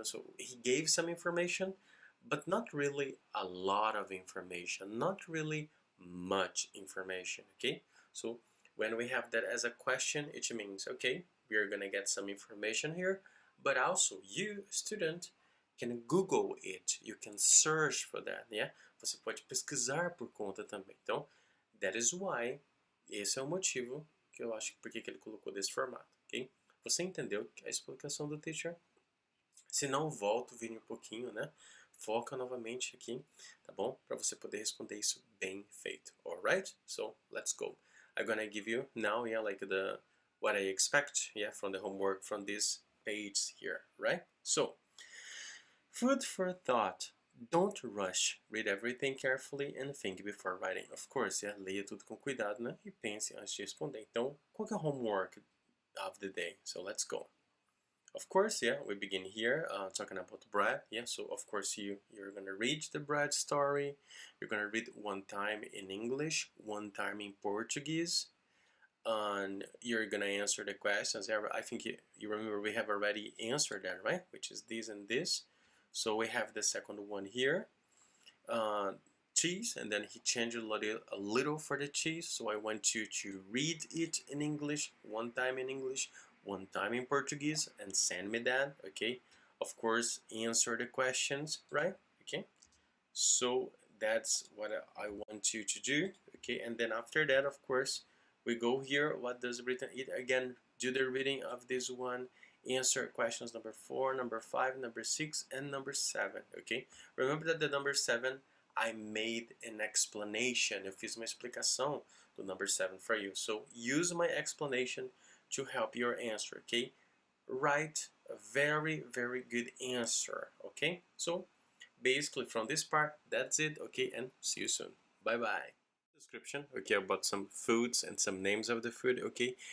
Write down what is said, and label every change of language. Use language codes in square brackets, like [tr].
[en] So he gave some information, but not really a lot of information, not really much information. Okay, so when we have that as a question, it means, okay, we are gonna get some information here, but also you, student, can Google it, you can search for that, yeah? [pt] Você pode pesquisar por conta também. Então, [en] that is why, [pt] esse é o motivo que eu acho que por que ele colocou desse formato, ok? Você entendeu a explicação do teacher? Se não, volta o vídeo um pouquinho, né? Foca novamente aqui, tá bom? Para você poder responder isso bem feito, alright? [en] So, let's go. I'm gonna give you now, yeah, like what I expect, yeah, from the homework from this page here, right? So, food for thought. Don't rush. Read everything carefully and think before writing. Of course, yeah, [pt] leia tudo com cuidado, né? E pense antes de responder. Então, qual que é o [en] homework of the day? So, let's go. Of course, yeah, we begin here talking about bread. Yeah, so of course you're gonna read the bread story. You're gonna read one time in English, one time in Portuguese, and you're gonna answer the questions. I think you remember we have already answered that, right? Which is this and this. So we have the second one here, cheese, and then he changed a little for the cheese. So I want you to read it in English, one time in English, one time in Portuguese, and send me that, okay? Of course, answer the questions, right? Okay, so that's what I want you to do, okay? And then after that, of course, we go here, what does written eat? Again, do the reading of this one, answer questions number 4, number 5, number 6, and number 7, okay? Remember that the number 7, I made an explanation. [pt] Eu fiz uma explicação do [en] number 7 for you. So use my explanation to help your answer, okay? Write a very, very good answer, okay? So basically from this part, that's it, okay? And see you soon. Bye bye. Description, okay, about some foods and some names of the food, okay?